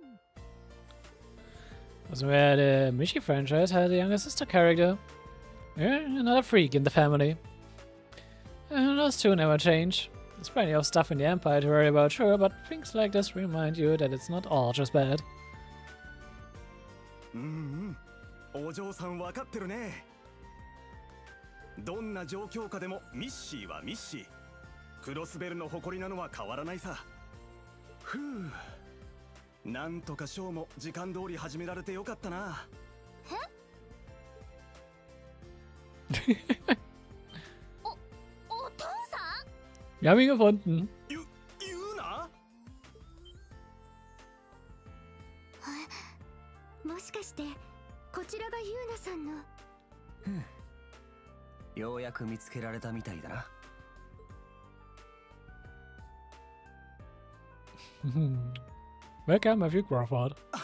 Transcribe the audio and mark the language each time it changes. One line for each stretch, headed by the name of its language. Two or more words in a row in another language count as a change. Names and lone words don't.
English: Wasn't where the Mishi franchise had a younger sister character. Yeah, another freak in the family. And those two never change. There's plenty of stuff in the Empire to worry about, sure, but things like this remind you that it's not all just bad.
Japanese: お嬢さん分かってるね。どんな状況下でもミッシーはミッシー。クロスベルの誇りなのは変わらないさ。ふう。なんとかショーも時間通り始められてよかったな。お父さん
German: Wir haben ihn gefunden.
Japanese: 言うな。もしかしてこちらがユーナさんの。ようやく見つけられたみたいだな。
English: Welcome, Matthew Crawford.